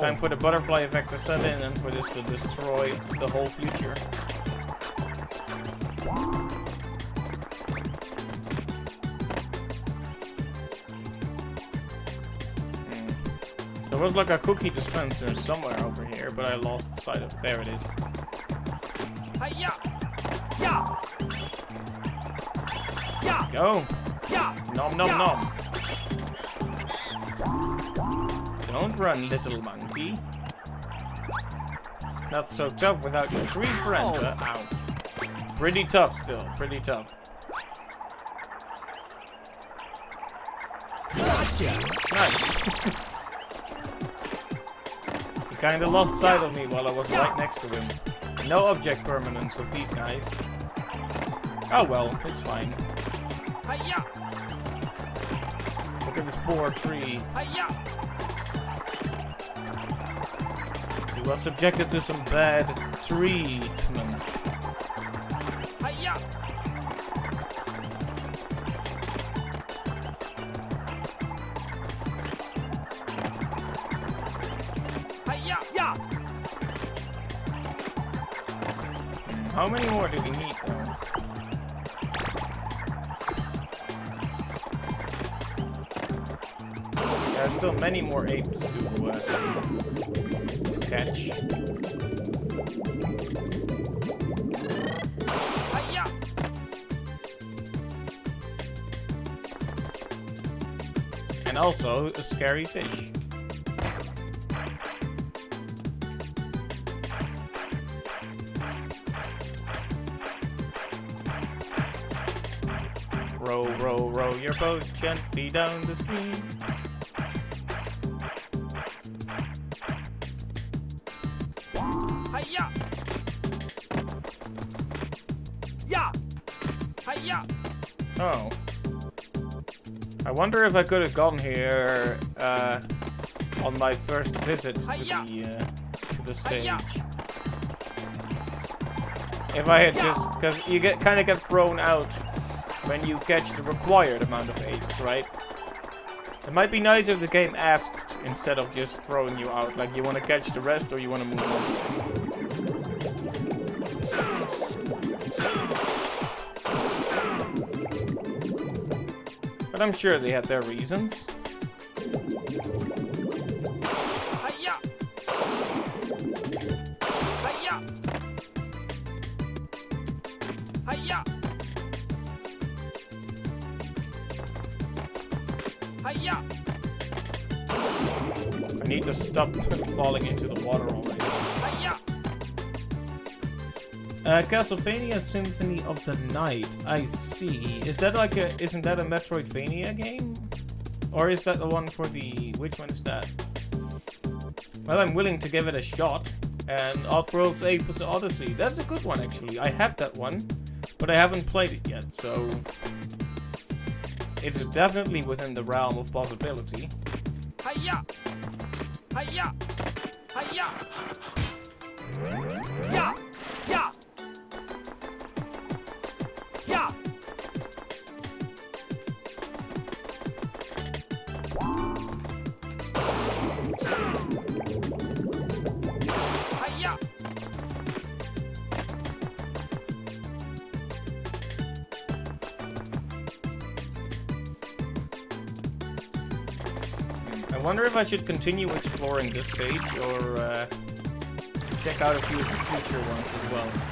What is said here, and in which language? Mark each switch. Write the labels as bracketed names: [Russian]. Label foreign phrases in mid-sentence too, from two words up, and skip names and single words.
[English] Time for the butterfly effect to set in and for this to destroy the whole future. There was like a cookie dispenser somewhere over here, but I lost sight of it. There it is. Hi-ya! Yeah! Yeah! Go! Yeah! Nom nom Yeah. nom! Don't run, little monkey. Not so tough without your tree friend. Oh. Ow. Pretty tough still, pretty tough. Gotcha! Nice. He kinda lost sight of me while I was right next to him. No object permanence with these guys. Oh well, it's fine. Hi-ya! Look at this poor tree. Hi-ya! He was subjected to some bad treatment. Hi-ya! Hi-ya! Yeah! How many more do we need though? There are still many more apes to catch. Hi-ya! And also a scary fish. Row, row, row your boat gently down the stream. Hi-ya! Yeah! Hi-ya! Oh. I wonder if I could have gone here on my first visit to the stage. If I had just, because you kind of get thrown out when you catch the required amount of apes, right? It might be nice if the game asked instead of just throwing you out, like you want to catch the rest or you want to move on first. But I'm sure they had their reasons. Hi-ya! Hi-ya! Hi-ya! Hi-ya! I need to stop falling into the water already. Hi-ya! Castlevania Symphony of the Night. I see. Is that like a? Isn't that a Metroidvania game? Or is that the one for the? Which one is that? Well, I'm willing to give it a shot. And Oddworld's Ape Odyssey. That's a good one, actually. I have that one, but I haven't played it yet, so it's definitely within the realm of possibility. Hi-ya! Hi-ya! Hi-ya! Yeah! Yeah! Yeah! Hi-ya! I wonder if I should continue exploring this stage or check out a few of the future ones as well.